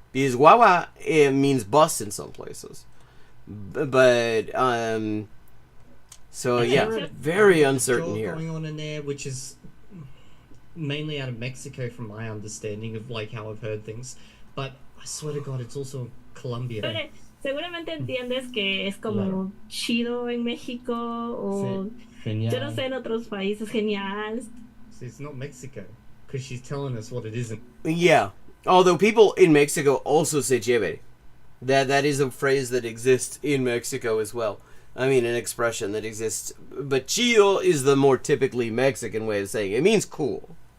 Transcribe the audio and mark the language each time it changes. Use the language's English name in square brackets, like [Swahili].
[English] Because guagua means bus in some places. But, so yeah, very uncertain here. Going on in there, which is mainly out of Mexico from my understanding of like how I've heard things. But I swear to God, it's also Colombia. [Spanish] Pero seguramente entiendes que es como chido en México o Genial. yo no sé en otros países, genial. [English] So it's not Mexico, because she's telling us what it isn't. Yeah, although people in Mexico also say chévere. That is a phrase that exists in Mexico as well. I mean, an expression that exists. But chido is the more typically Mexican way of saying it. It means cool.